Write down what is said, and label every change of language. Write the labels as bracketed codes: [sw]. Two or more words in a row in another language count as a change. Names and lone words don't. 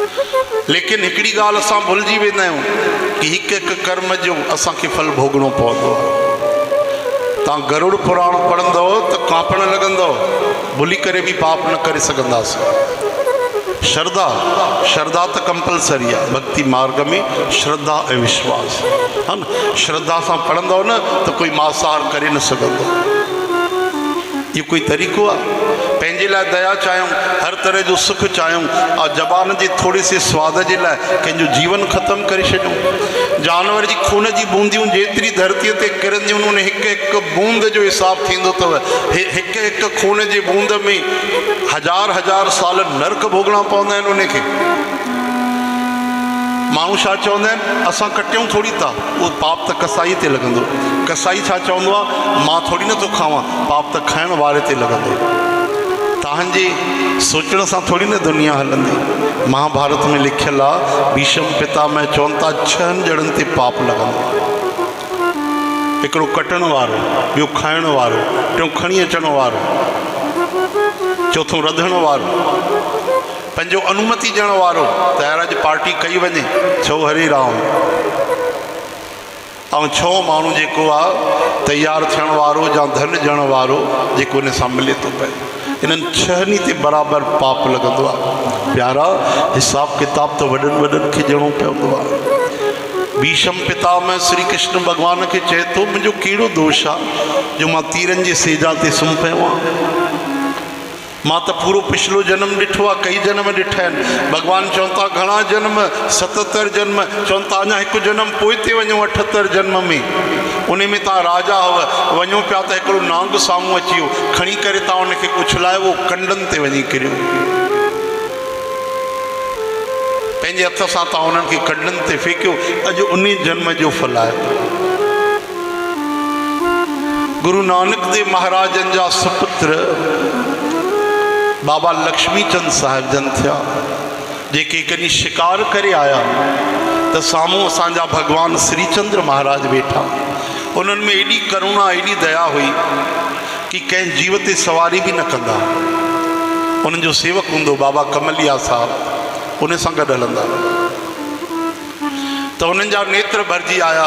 [sd] लेकिन हिकिड़ी ॻाल्हि असां भुलिजी वेंदा आहियूं कि हिकु हिकु कर्म जो असांखे फल भोगणो पवंदो आहे। तव्हां गरुड़ पुराण पढ़ंदव त कांपण लॻंदव, भुली करे बि पाप न करे सघंदासीं। श्रद्धा श्रद्धा त कंपलसरी आहे भक्ति मार्ग में, श्रद्धा ऐं विश्वास है न। श्रद्धा सां पढ़ंदव न त कोई मांसाहार करे न सघंदो। इहो कोई तरीक़ो आहे? पंहिंजे लाइ दया चाहियूं, हर तरह जो सुख चाहियूं, और ज़बान जे थोरे से स्वाद जे लाइ कंहिंजो जीवन ख़तमु करे छॾियूं। जानवर जी खून जी बूंदियूं जेतिरी धरतीअ ते किरंदियूं उन हिकु हिकु बूंद जो हिसाबु थींदो अथव। हिकु हिकु खून जी बूंद में हज़ार हज़ार साल नरक भोगणा पवंदा आहिनि उनखे। माण्हू छा चवंदा आहिनि, असां कटियूं थोरी था, उहो पाप त कसाई ते लॻंदो। कसाई छा चवंदो आहे, मां थोरी नथो खावां, पाप त खाइण वारे ते लॻंदो। तव्हांजे सोचण सां थोरी न दुनिया हलंदी। महाभारत में लिखियलु आहे, भीष्म पितामह चवनि था 6 ॼणनि ते पाप लॻंदो। हिकिड़ो कटण वारो, ॿियो खाइण वारो, टियों खणी अचण वारो, चौथों रधण वारो, पंजो अनुमति ॾियण वारो त अॼु पार्टी कई वञे, छो हरे राम। ऐं 6 माण्हू जेको आहे तयारु थियण वारो या धन ॾियण वारो जेको इन सां मिले थो पए। इन्हनि 6 ते बराबरि पाप लॻंदो आहे। प्यारा, हिसाब किताब त वॾनि वॾनि खे ॾियणो पवंदो आहे। भीष्म पितामह श्री कृष्ण भॻवान खे चए थो, मुंहिंजो कहिड़ो दोष आहे जो मां तीरनि जी सेजा ते सुम्ही पियो आहियां। मां त पूरो पिछलो जन्म ॾिठो आहे, कई जन्म ॾिठा आहिनि। भॻवानु चवनि था घणा जन्म, 77 जन्म। चवनि था अञा हिकु जन्म पोइ ते वञो 78 जन्म में। उन में तव्हां राजा हुआ, वञो पिया त हिकिड़ो नांग साम्हूं अची वियो, खणी करे तव्हां उनखे उछलायो, उहो कंडनि ते वञी किरियो। पंहिंजे हथ सां तव्हां उन्हनि खे कंडनि ते फेकियो, अॼु उन जन्म जो फल आहे। गुरु नानक देव महाराजनि जा सुपुत्र बाबा लक्ष्मी चंद साहिब जन थिया, जेके कॾहिं शिकार करे आया त साम्हूं असांजा भॻवान श्रीचंद्र महाराज वेठा। उन्हनि में एॾी करुणा, एॾी दया हुई कि कंहिं जीव ते सवारी बि न कंदा। उन्हनि जो सेवक हूंदो बाबा कमलिया साहब, उन सां गॾु हलंदा त उन्हनि जा नेत्र भरिजी आया।